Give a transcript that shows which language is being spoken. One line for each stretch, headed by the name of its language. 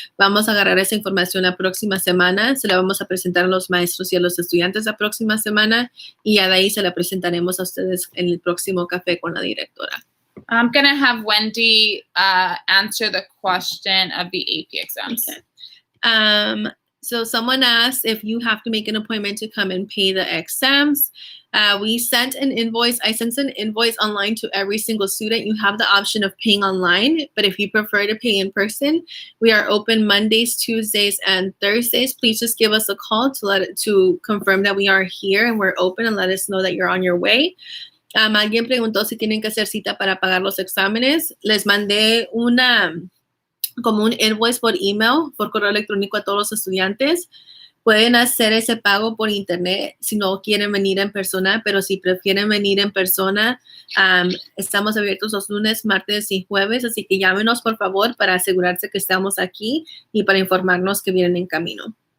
Spanish: Vamos a agarrar esa información la próxima semana, se la vamos a presentar a los maestros y a los estudiantes la próxima semana y ya de ahí se la presentaremos a ustedes en el próximo café con la directora.
English: I'm going to have Wendy answer the question of the AP exams. Okay. So someone asked if you have to make an appointment to come and pay the exams. We sent an invoice. I sent an invoice online to every single student. You have the option of paying online, but if you prefer to pay in person, we are open Mondays, Tuesdays, and Thursdays. Please just give us a call to confirm that we are here and we're open and let us know that you're on your way.
Spanish: Alguien preguntó si tienen que hacer cita para pagar los exámenes. Les mandé como un invoice por email, por correo electrónico a todos los estudiantes. Pueden hacer ese pago por internet si no quieren venir en persona, pero si prefieren venir en persona, estamos abiertos los lunes, martes y jueves, así que llámenos por favor para asegurarse que estamos aquí y para informarnos que vienen en camino.